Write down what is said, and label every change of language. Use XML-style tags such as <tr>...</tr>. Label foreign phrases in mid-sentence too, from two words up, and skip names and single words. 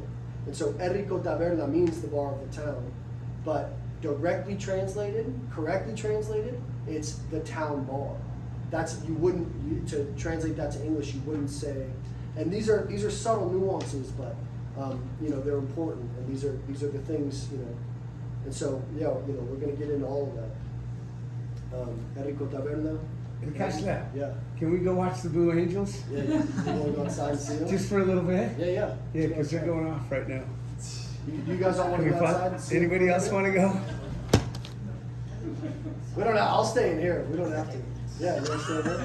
<en>And so</en> <eu>Eriko Taberna</eu> <en>means the bar of the town, but correctly translated, it's the town bar. To translate that to English, you wouldn't say, and these are subtle nuances, but they're important, and these are the things, and so we're gonna get into all of that.</en> <eu>Eriko Taberna. Klasea.</eu> <en>Yeah. Can we go watch the Blue Angels? Yeah, you wanna go outside and see them? Just for a little bit? Yeah. Yeah, because they're going off right now. You guys all wanna Can go we outside and see them? Anybody else want to go? We don't have, I'll stay in here. We don't have to. Yeah, you wanna stay in here?</en>